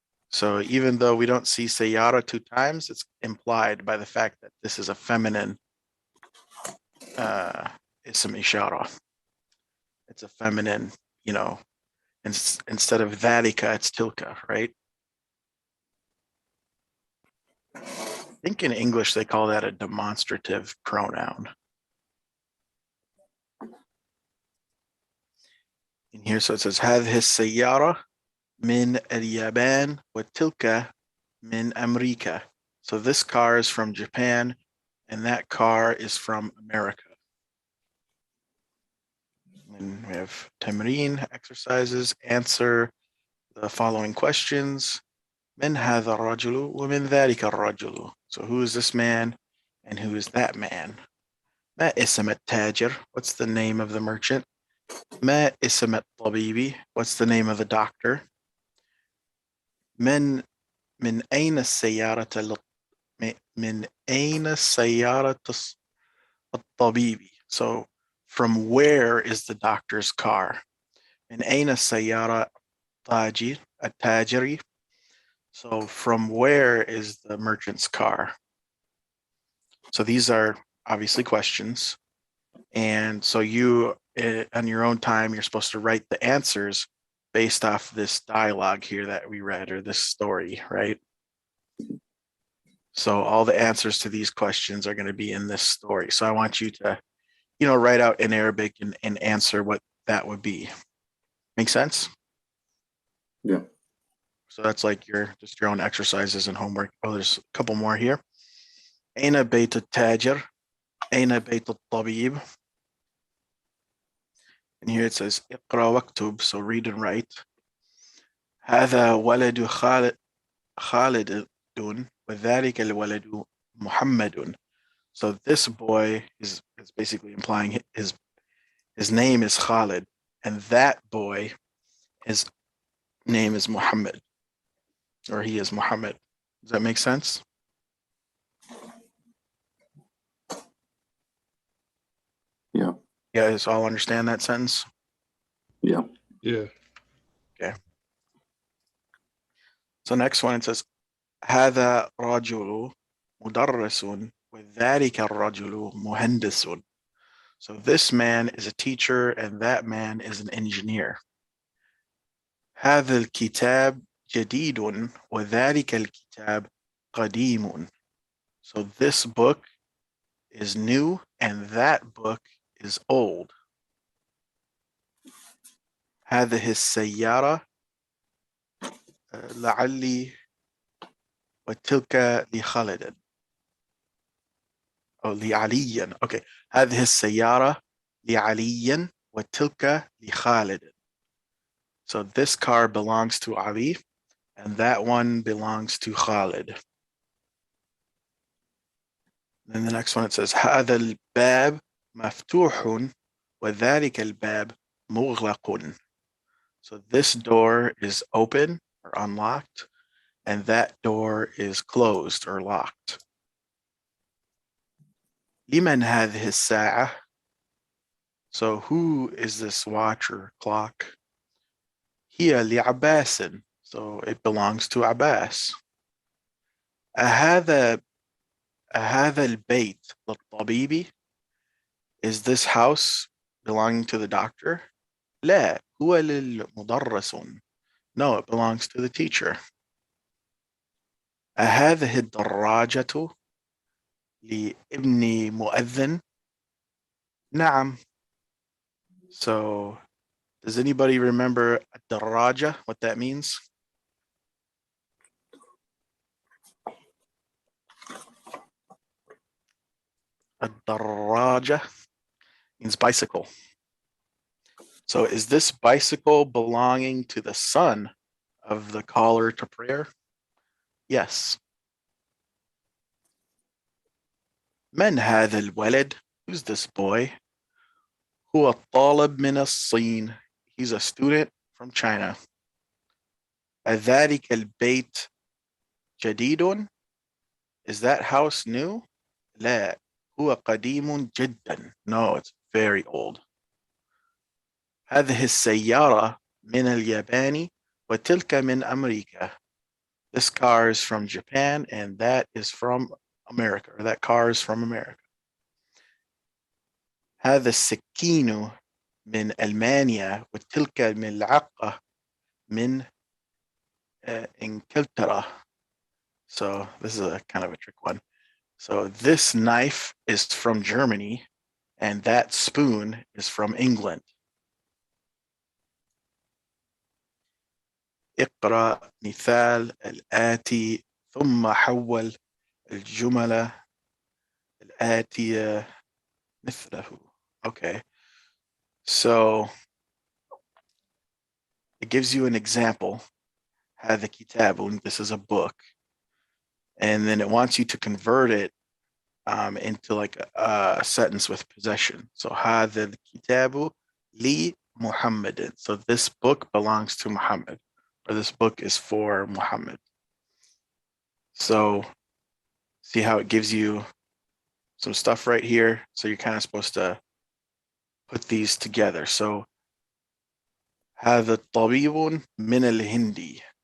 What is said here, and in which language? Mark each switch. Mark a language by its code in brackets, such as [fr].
[en] So even though we don't see sayara 2 times, it's implied by the fact that this is a feminine ism ishara. It's a feminine, instead of dhalika, it's tilka, right? I think in English they call that a demonstrative pronoun. In here, so it says [ar] هذه السيارة من اليابان وتلك من أمريكا. [en] So this car is from Japan and that car is from America. And we have tamarind exercises. Answer the following questions. [ar] من هذا الرجل ومن ذلك الرجل. [en] So who is this man and who is that man? [ar] ما اسم التاجر? [en] What's the name of the merchant? [ar] ما اسم الطبيب? [en] What's the name of the doctor? [ar] من أين السيارة من أين السيارة الطبيب? [en] So from where is the doctor's car? [ar] من أين السيارة التاجري? [en] So from where is the merchant's car? So these are obviously questions. And so you, on your own time, you're supposed to write the answers based off this dialogue here that we read, or this story, right? So all the answers to these questions are going to be in this story. So I want you to, write out in Arabic and answer what that would be. Make sense? Yeah. So that's like your own exercises and homework. Oh, there's a couple more here. [ar] أين بيت التاجر? أين بيت الطبيب? [en] And here it says [ar] اقرأ واكتب, [en] so read and write. [ar] هذا ولد خالد وذلك الولد محمد. [en] So this boy is basically implying his name is Khalid, and that boy, his name is Muhammad, or he is Muhammad. Does that make sense? Yeah. You guys all understand that sentence? Yeah. Yeah. Okay. So next one, it says [ar] هذا رجل مدرس وذلك الرجل مهندس. [en] So this man is a teacher and that man is an engineer. [ar] هذا الكتاب جديد وذلك الكتاب قديم. [en] So this book is new and that book is old. [ar] هذه السيارة لعلي وتلك لخالد. أو لعلي. Okay. هذه السيارة لعلي وتلك لخالد. [en] So this car belongs to Ali and that one belongs to Khalid. Then the next one, it says [ar] هذا الباب مفتوح وذلك الباب مغلق. [en] So this door is open or unlocked and that door is closed or locked. [ar] لمن هذه الساعة? [en] So who is this watch or clock? [ar] هي لعباس. [en] So it belongs to Abbas. [ar] أهذا البيت للطبيب? [en] Is this house belonging to the doctor? [ar] لا هو للمدرس. [en] No, it belongs to the teacher. [ar] أهذه الدراجة لابن مؤذن؟ نعم. [en] So does anybody remember الدراجة, what that means? الدراجة means bicycle. So is this bicycle belonging to the son of the caller to prayer? Yes. [ar] من هذا الولد? [en] Who's this boy? [ar] هو الطالب من الصين. [en] He's a student from China. [ar] أذلك البيت جديد? [en] Is that house new? [ar] لا هو قديم جدا. [en] No, it's very old. [ar] هذه السيارة من اليابان وتلك من أمريكا. [en] This car is from Japan and that is from America, or that car is from America. [ar] هذا السكين من ألمانيا وتلك الملعقة من إنجلترا. [en] So this is a kind of a trick one. So this knife is from Germany and that spoon is from England. [ar] اقرأ مثال الآتي ثم حول الجمل الآتية مثله. Okay. [en] So it gives you an example. [ar] هذا كتاب, [en] this is a book. And then it wants you to convert it into like a sentence with possession. [ar] So هذا الكتاب لمحمد. [en] So this book belongs to Muhammad, or this book is for Muhammad. So see how it gives you some stuff right here. So you're kind of supposed to put these together. [ar] So هذا الطبيب من الهندي.